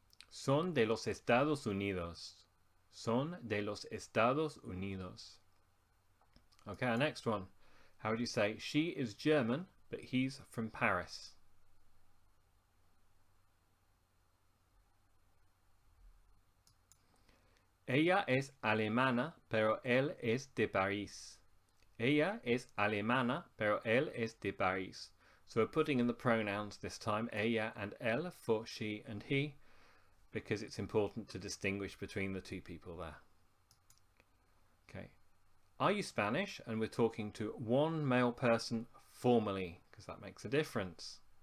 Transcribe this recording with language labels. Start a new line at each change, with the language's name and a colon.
Spanish: Son de los Estados Unidos. Son de los Estados Unidos.
English: Okay, our next one. How would you say, she is German, but he's from Paris?
Spanish: Ella es alemana, pero él es de París. Ella es alemana, pero él es de París.
English: So we're putting in the pronouns this time, ella and él, for she and he, because it's important to distinguish between the two people there. Okay. Are you Spanish? And we're talking to one male person formally, because that makes a difference.